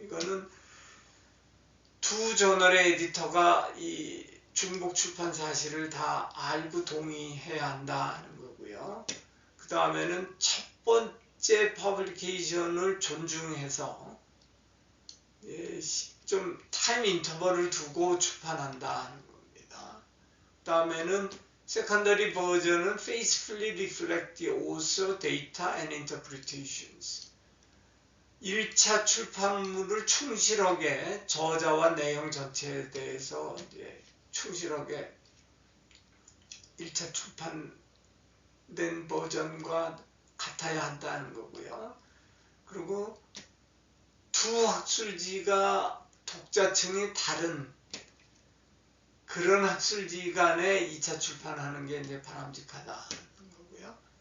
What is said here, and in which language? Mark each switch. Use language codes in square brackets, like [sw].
[ko] 이거는 두 저널의 에디터가 이 중복 출판 사실을 다 알고 동의해야 한다는 거고요. 그 다음에는 첫 번째 퍼블리케이션을 존중해서 좀 타임 인터벌을 두고 출판한다는 겁니다. [en] 그 다음에는 secondary 버전은 faithfully reflect the author, data and interpretations. [ko] 1차 출판물을 충실하게 저자와 내용 전체에 대해서 이제 충실하게 1차 출판된 버전과 같아야 한다는 거고요. 그리고 두 학술지가 독자층이 다른 그런 학술지 간에 2차 출판하는 게 이제 바람직하다는 거고요.